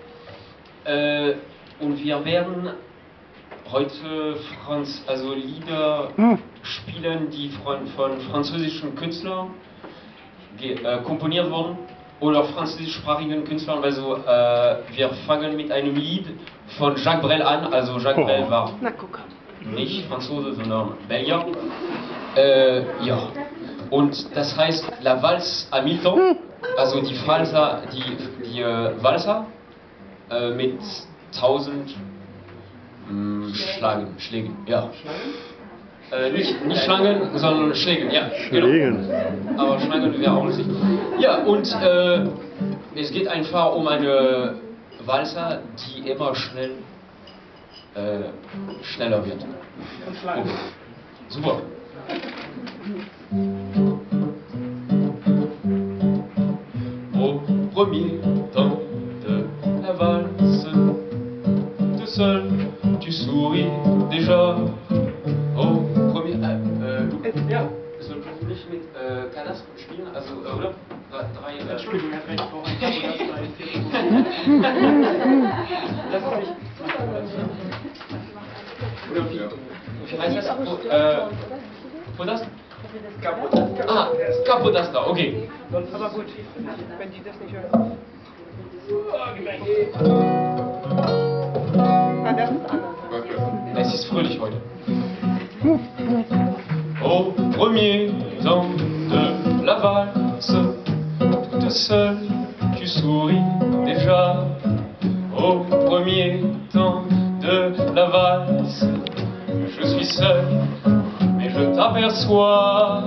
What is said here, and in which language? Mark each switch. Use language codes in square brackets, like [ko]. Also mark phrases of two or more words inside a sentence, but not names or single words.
[de] Und wir werden heute Lieder spielen, die von französischen Künstlern komponiert wurden oder französischsprachigen Künstlern. Also wir fangen mit einem Lied von Jacques Brel an. Also Jacques Brel war nicht Franzose, sondern Belgier. Ja. Und das heißt La Valse à mi-temps, also die Walzer mit 1000 Schlägen, ja. Nicht Schlangen, sondern Schlägen, ja. Schlägen. Genau. Aber Schlangen wäre auch nicht. Ja, und es geht einfach um eine Walzer, die immer schneller wird. Okay. Super. [fr] Au premier temps de la valse, tout seul tu souris déjà. Au premier. [de] Ja, soll ich nicht mit Cadastre spielen? Also, oder? Entschuldigung, er hat recht, Frau das ist nicht. Oder wie heißt das? Podast? Ah, Capodasta, okay. Aber gut, wenn die das nicht hören. Ah, das ist anders. Es ist fröhlich heute. [fr] Au premier temps de la valse, toute seule tu souris déjà. Au premier temps de la valse, je suis seul, mais je t'aperçois.